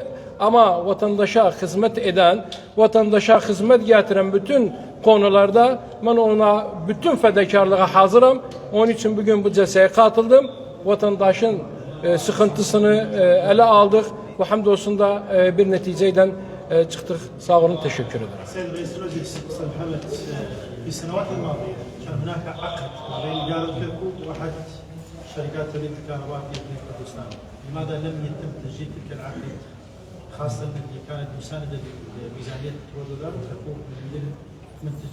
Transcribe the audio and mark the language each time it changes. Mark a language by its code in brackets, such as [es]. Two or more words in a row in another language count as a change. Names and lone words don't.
[tr] Ama vatandaşa hizmet eden, vatandaşa hizmet getiren bütün konularda ben ona bütün fedakarlığa hazırım. Onun için bugün bu celseye katıldım. Vatandaşın sıkıntısını ele aldık ve hamdolsun da bir neticeden çıktık. Sağ olun, teşekkür ederim. [ar] سيد رئيس المجلس استاذ محمد في السنوات الماضيه كان هناك عقد ما بين اداره كركوك واحد شركات توليد الكهرباء في اقليم كردستان، لماذا لم يتم تسجيل تلك العقد خاصه اللي كانت مسانده لميزانيه تولد كركوك من منتج؟